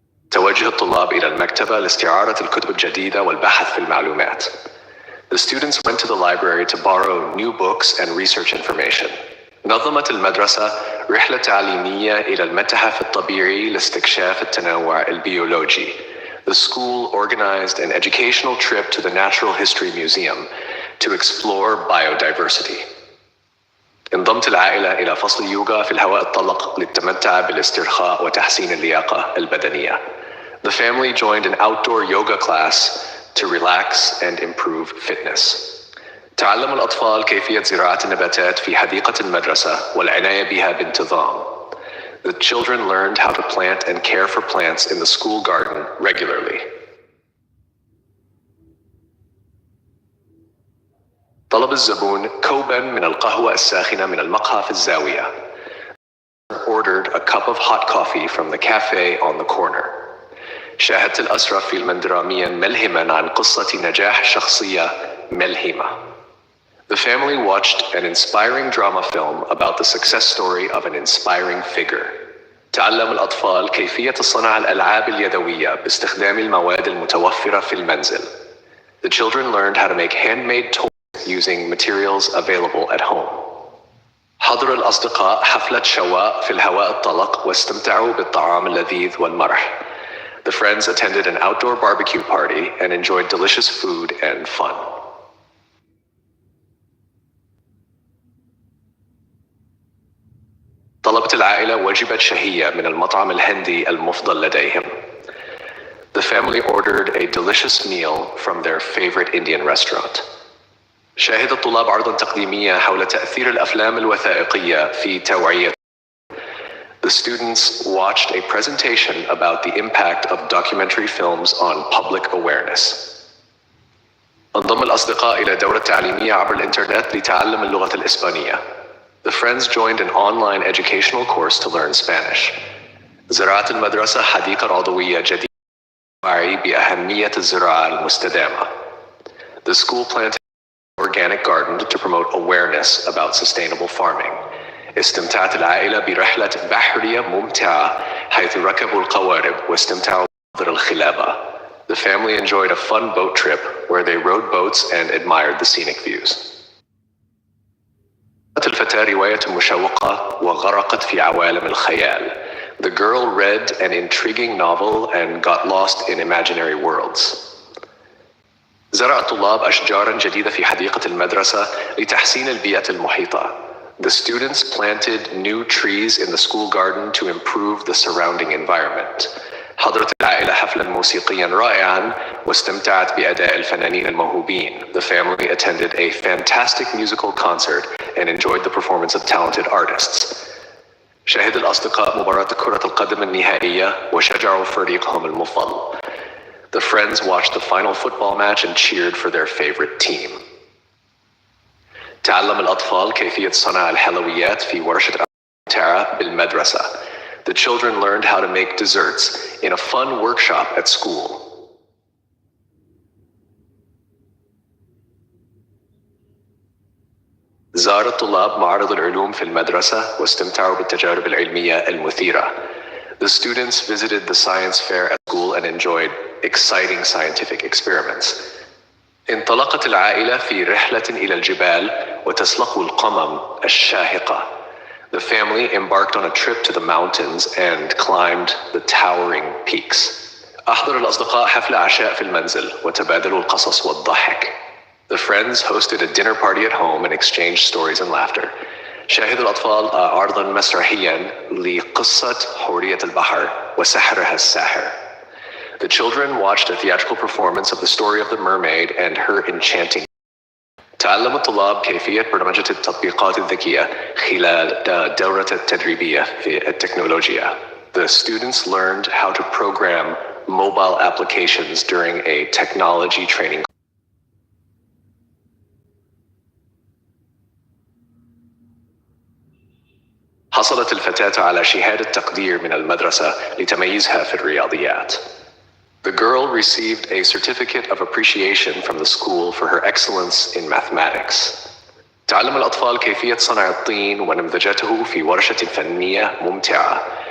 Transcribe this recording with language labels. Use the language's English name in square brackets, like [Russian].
[Arabic] توجه الطلاب إلى المكتبة لاستعارة الكتب الجديدة والبحث في المعلومات. [English] The students went to the library to borrow new books and research information. [Arabic] نظمت المدرسة رحلة تعليمية إلى المتحف الطبيعي لاستكشاف التنوع البيولوجي. [English] The school organized an educational trip to the Natural History Museum to explore biodiversity. [Arabic] انضمت العائلة إلى فصل يوغا في الهواء الطلق للتمتع بالاسترخاء وتحسين اللياقة البدنية. [English] The family joined an outdoor yoga class to relax and improve fitness. [Arabic] تعلم الأطفال كيفية زراعة النباتات في حديقة المدرسة والعناية بها بانتظام. [English] The children learned how to plant and care for plants in the school garden regularly. [Arabic] طلب الزبون كوباً من القهوة الساخنة من المقهى في الزاوية. [English] Ordered a cup of hot coffee from the cafe on the corner. [Arabic] شاهدت الأسرة فيلماً درامياً ملهماً عن قصة نجاح شخصية ملهمة. [English] The family watched an inspiring drama film about the success story of an inspiring figure. [Arabic] تعلم الأطفال كيفية صنع الألعاب اليدوية باستخدام المواد المتوفرة في المنزل. [English] The children learned how to make handmade toys using materials available at home. [Arabic] حضر الأصدقاء حفلة شواء في الهواء الطلق واستمتعوا بالطعام اللذيذ والمرح. [English] The friends attended an outdoor barbecue party and enjoyed delicious food and fun. [Arabic] طلبت العائلة وجبة شهية من المطعم الهندي المفضل لديهم. [English] The family ordered a delicious meal from their favorite Indian restaurant. [Arabic] شاهد الطلاب عرضاً تقديمية حول تأثير الأفلام الوثائقية في توعية. [English] The students watched a presentation about the impact of documentary films on public awareness. [Arabic] انضم الأصدقاء إلى دورة تعليمية عبر الإنترنت لتعلم اللغة الإسبانية. [English] The friends joined an online educational course to learn Spanish. [Arabic] زرعت المدرسة حديقة عضوية جديدة وعي بأهمية الزراعة المستدامة. [English] The school planted an organic garden to promote awareness about sustainable farming. [Arabic] استمتعت العائلة برحلة بحرية ممتعة حيث ركبوا القوارب واستمتعوا بمناظر الخلابة. [English] The family enjoyed a fun boat trip where they rode boats and admired the scenic views. [Arabic] الفتاة رواية مشوقة وغرقت في عوالم الخيال. [English] The girl read an intriguing novel and got lost in imaginary worlds. [Arabic] زرع الطلاب أشجاراً جديدة في حديقة المدرسة لتحسين البيئة المحيطة. [English] The students planted new trees in the school garden to improve the surrounding environment. [Arabic] حضرت العائلة حفلاً موسيقياً رائعاً واستمتعت بأداء الفنانين الموهوبين. [English] The family attended a fantastic musical concert and enjoyed the performance of talented artists. [Arabic] شاهد الأصدقاء مباراة كرة القدم النهائية وشجعوا فريقهم المفضل. [English] The friends watched the final football match and cheered for their favorite team. [Arabic] تعلم الأطفال كيفية صنع الحلويات في ورشة ممتعة بالمدرسة. [English] The children learned how to make desserts in a fun workshop at school. [Arabic] زار الطلاب معرض العلوم في المدرسة واستمتعوا بالتجارب العلمية المثيرة. [English] The students visited the science fair at school and enjoyed exciting scientific experiments. [Arabic] انطلقت العائلة في رحلة إلى الجبال وتسلقوا القمم الشاهقة. [English] The family embarked on a trip to the mountains and climbed the towering peaks. [Arabic] أحضر الأصدقاء حفل عشاء في المنزل وتبادلوا القصص والضحك. [English] The friends hosted a dinner party at home and exchanged stories and laughter. [Arabic] شاهد الأطفال عرضا مسرحيا لقصة حورية البحر وسحرها الساحر. [English] The children watched a theatrical performance of the story of the mermaid and her enchanting. [Arabic] تعلم الطلاب كيفية برمجة التطبيقات الذكية خلال الدورة التدريبية في التكنولوجيا. [English] The students learned how to program mobile applications during a technology training. [Arabic] حصلت الفتاة على شهادة تقدير من المدرسة لتميزها في الرياضيات. [English] The girl received a certificate of appreciation from the school for her excellence in mathematics. [Arabic] تعلم الأطفال كيفية صنع الطين ونمذجته في ورشة فنية ممتعة.